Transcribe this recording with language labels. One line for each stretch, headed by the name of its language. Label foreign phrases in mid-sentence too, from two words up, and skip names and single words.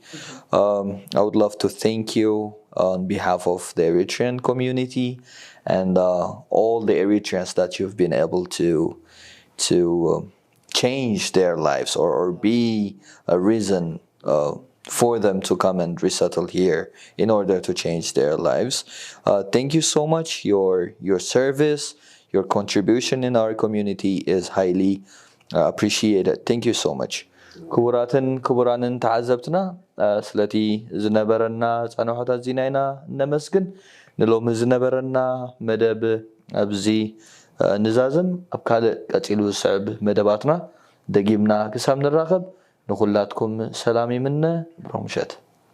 English: I would love to thank you on behalf of the Eritrean community and all the Eritreans that you've been able to change their lives, or be a reason for them to come and resettle here in order to change their lives. Thank you so much. Your service, your contribution in our community is highly appreciated. Thank you so much.
Tigrinya: ክቡራትን ክቡራንን ተዓዘብትና ስለቲ ዝነበረና ጻንሖታት ዚና ኢና ነመስግን ንሎሚ ዝነበረና መደብ ኣብዚ ንዛዝም ኣብ ካልእ ቀፂሉ ዝስዕብ መደባትና ደጊምና ክሳብ ንራኸብ ንኹላትኩም ሰላም ይምነ ብሮምሸት